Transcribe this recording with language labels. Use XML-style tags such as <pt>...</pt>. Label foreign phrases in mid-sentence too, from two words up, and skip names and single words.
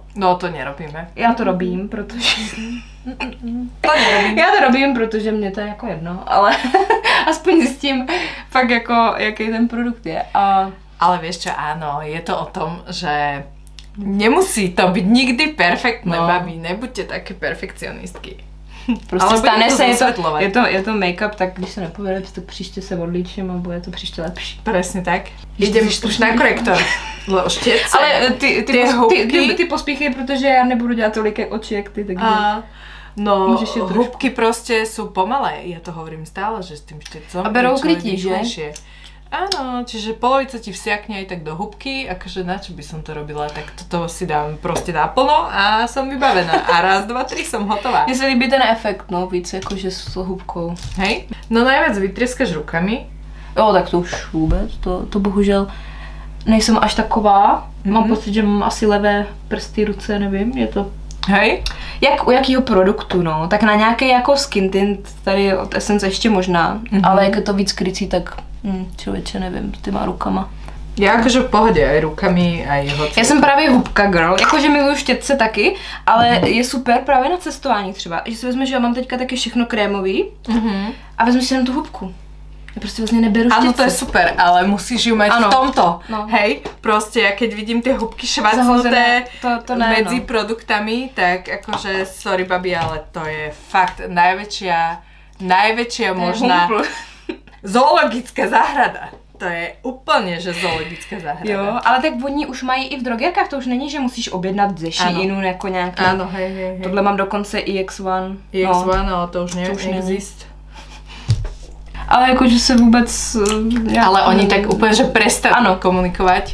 <sk>No to nerobíme.</sk> <cs>Já to robím, protože... Já to robím, protože mě to je jako jedno, ale aspoň zjistím fakt jako, jaký ten produkt je.</cs> <sk>Ale vieš čo, áno, je to o tom, že nemusí to byť nikdy perfektné, babi, nebuďte také perfekcionistky.</sk> <cs>Prostě ale stane se, je to make-up, tak když se nepovede, tak příště se odlíčím a bude to příště lepší.</cs> <sk>Presne tak. Idem už na korektor.</sk> <cs>Ale ty pospíchej, protože já nebudu dělat tolik oči, jak ty, takže... No,</cs> <sk>hubky proste sú pomalé, ja to hovorím stále, že s tým štecom...</sk> <cs>A berou krytí, že?</cs> <sk>Áno, čiže polovica ti vsiakne aj tak do hubky, akože na čo by som to robila, tak toto si dám proste naplno a som vybavená. A raz, dva, tri som hotová.</sk> <cs>Mně se líbí ten efekt, no, víc jakože s hubkou.</cs> <sk>Hej? No najviac vytrieskaš rukami.</sk> <cs>Jo, tak to už vůbec, to bohužel nejsem až taková. Mám pocit, že mám asi levé prsty, ruce, nevím, je to...</cs> <sk>Hej?</sk> <cs>U jakýho produktu, no, tak na nějaký jako skin tint, tady od Essence ještě možná, ale jak je to víc krycí, tak člověče, nevím, s těma rukama. Já jakože v pohodě,</cs> <sk>aj rukami, aj hoci.</sk> <cs>Já jsem právě hubka girl, jakože miluju štětce taky, ale je super právě na cestování třeba, že si vezmeš, že já mám teďka taky všechno krémový a vezmeš si jenom tu hubku.</cs> <sk>Ja proste vlastne neberu štětce. Áno, to je super, ale musíš ju mať v tomto. No. Hej, proste ja keď vidím tie hubky švacnuté medzi produktami, tak akože sorry babi, ale to je fakt najväčšia možná zoologická záhrada.</sk> <cs>To je úplně, že zoologická zahrada. Jo, ale tak oni už mají i v drogerkách, to už není, že musíš objednat ze Sheinu jako nějaký. Ano, hej. Tohle mám dokonce EX1. EX1, no to už neexist. Ale jakože se vůbec... Ale oni tak úplně, že</cs> <sk>prestali komunikovať.</sk>